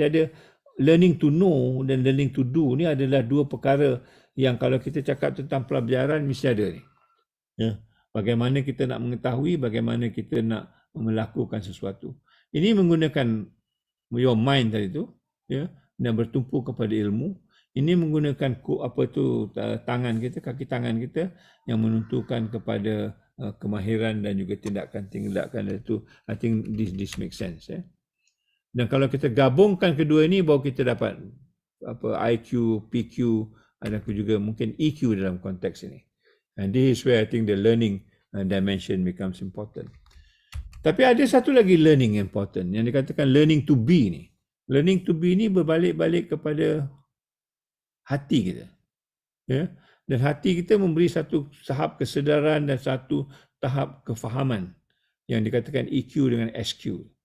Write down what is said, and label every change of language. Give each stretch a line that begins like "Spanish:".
Malay: Dia ada
English: learning to know dan learning to do.
Malay: Ni adalah dua perkara yang kalau kita cakap tentang pelajaran mesti ada ni. Bagaimana kita nak mengetahui, bagaimana kita nak melakukan sesuatu. Ini menggunakan
English: your mind
Malay: tadi tu, dan bertumpu kepada ilmu. Ini menggunakan tangan kita, kaki tangan kita yang menentukan kepada kemahiran dan juga tindakan itu.
English: I think this makes sense.
Malay: Dan kalau kita gabungkan kedua ini, baru kita dapat IQ, PQ, ada juga mungkin EQ dalam konteks ini.
English: And this is where I think the learning dimension becomes important.
Malay: Tapi ada satu lagi learning important yang dikatakan learning to be ni. Learning to be ni berbalik-balik kepada hati kita. Dan hati kita memberi satu tahap kesedaran dan satu tahap kefahaman yang dikatakan EQ dengan SQ.